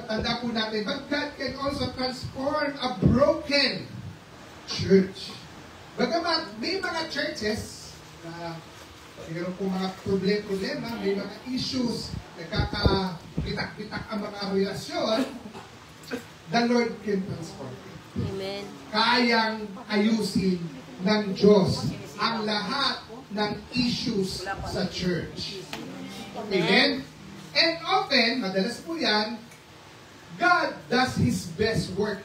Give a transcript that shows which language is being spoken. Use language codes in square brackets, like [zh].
[tl] Tanda po natin, [en] but God can also transform a broken church. [tl] Bagamat may mga churches na mayroon po mga problema, may mga issues, nagkakabitak-bitak ang mga relasyon, [en] the Lord can transform it. Amen. [tl] Kayang ayusin ng Diyos ang lahat ng issues sa church. Amen? [en] And often, [tl] madalas po yan, [en] God does His best work.